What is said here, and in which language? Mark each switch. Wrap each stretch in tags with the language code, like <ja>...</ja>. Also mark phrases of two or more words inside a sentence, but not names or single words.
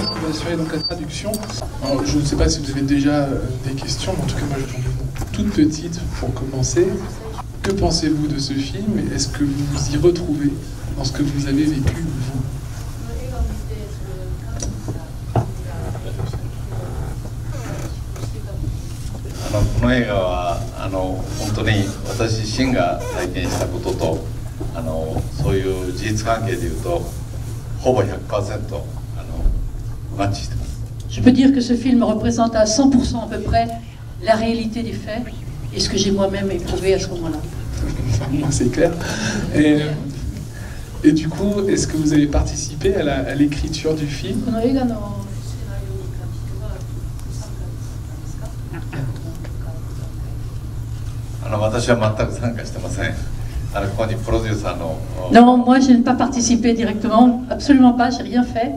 <fr>d'assurer donc la traduction. Alors, je ne sais pas si vous avez déjà des questions, mais en tout cas moi j'en ai une toute petite pour commencer. Que pensez-vous de ce film? Est-ce que vous vous y retrouvez dans ce que vous avez vécu, vous?</fr> <ja>この映画は本当に私自身が体験したこととそういう事実関係でいうとほぼ 100% マッチしてます。</ja> <fr>Je peux dire que ce film représente à 100% à peu près la réalité des faits et ce que j'ai moi-même éprouvé à ce moment-là. C'est clair. Et du coup, est-ce que vous avez participé à l'écriture du film? Non, moi je n'ai pas participé directement, absolument pas, j'ai rien fait.</fr>